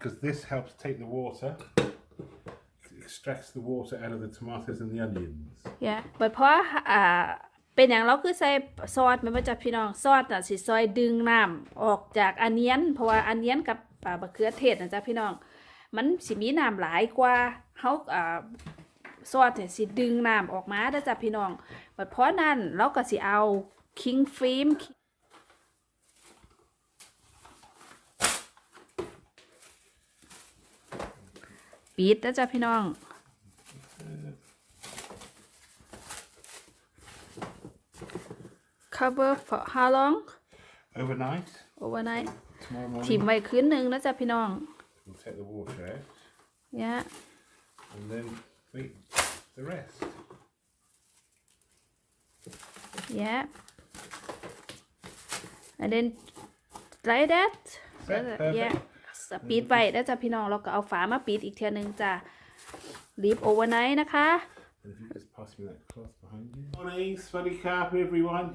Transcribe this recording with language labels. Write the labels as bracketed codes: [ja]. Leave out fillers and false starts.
[en] Because this helps take the water. It extracts the water out of the tomatoes and the onions. [th] Yeah, เพราะเป็นอย่างเราคือใส่ซอสมันมาจากพี่น้องซอสสิซอยดึงน้ำออกจากอันเนียนเพราะว่าอันเนียนกับมะเขือเทศนะจ๊ะพี่น้องมันสิมีน้ำหลายกว่าเขา ซอสเนี่ยสิดึงน้ำออกมานะจ๊ะพี่น้องเพราะนั้นเราก็สิเอาคิงฟิล์มปิดนะจ๊ะพี่น้อง [en] cover for how long? Overnight. Overnight. Tomorrow morning. [th] ถิ่มไว้คืนนึงนะจ๊ะพี่น้อง [en] We'll take the water out. Yeah. And then wait the rest. Yeah. And then like that. Perfect. Yeah. [th] ปิดไว้นะจ๊ะพี่น้องแล้วก็เอาฝามาปิดอีกเทียนึงจ้ะ [en] Leave overnight [th] นะคะ [en] And if you just pass me that cloth behind you. Morning, Swaddy Carp, everyone.